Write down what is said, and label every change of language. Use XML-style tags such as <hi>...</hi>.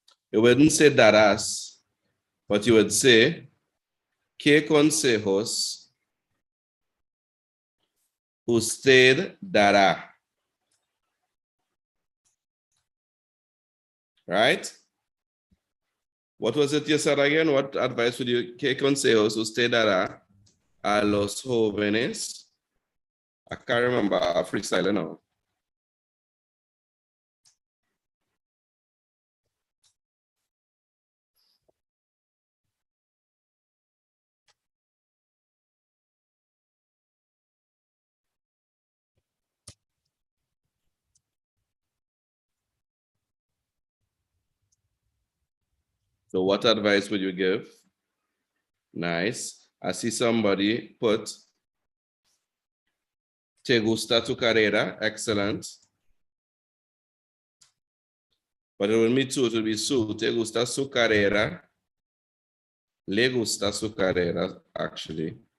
<en>You wouldn't say darás, but you would say,</en> <es>¿Qué consejos usted dará?</es> <en>Right? What was it you said again? What advice would you,</en> <es>¿Qué consejos usted dará a los jóvenes?</es> <en>I can't remember, I freestyle now. So what advice would you give? Nice. I see somebody put,</en> <es>¿Te gusta tu carrera?</es> <en>Excellent. But it will be</en> <es>two, it will be su. ¿Te gusta su carrera? Le gusta su carrera,</es> <en>actually.</en>